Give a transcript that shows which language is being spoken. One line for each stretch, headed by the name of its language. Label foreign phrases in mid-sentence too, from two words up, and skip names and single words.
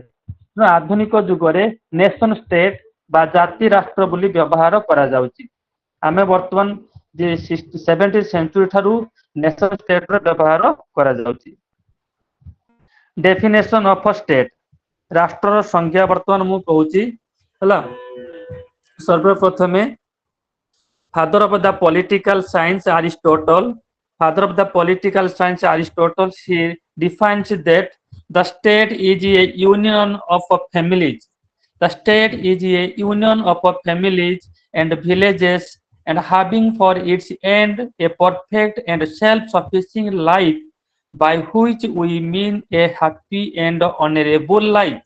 Odia: ତେଣୁ ଆଧୁନିକ ଯୁଗରେ
English: nation state
Odia: ବା ଜାତି ରାଷ୍ଟ୍ର ବୋଲି ବ୍ୟବହାର କରାଯାଉଛି। ଆମେ ବର୍ତ୍ତମାନ ଯେ 17th ସେଞ୍ଚୁରୀ ଠାରୁ
English: nation state's
Odia: ବ୍ୟବହାର କରାଯାଉଛି।
English: definition of state,
Odia: ରାଷ୍ଟ୍ରର ସଂଜ୍ଞା ବର୍ତ୍ତମାନ ମୁଁ କହୁଛି ହେଲା।
English: ସର୍ବପ୍ରଥମେ father of the political science Aristotle, father of the political science Aristotle, he defines that the state is a union of families. The state is a union of families and villages, and having for its end a perfect and self-sufficient life, by which we mean a happy and honorable life.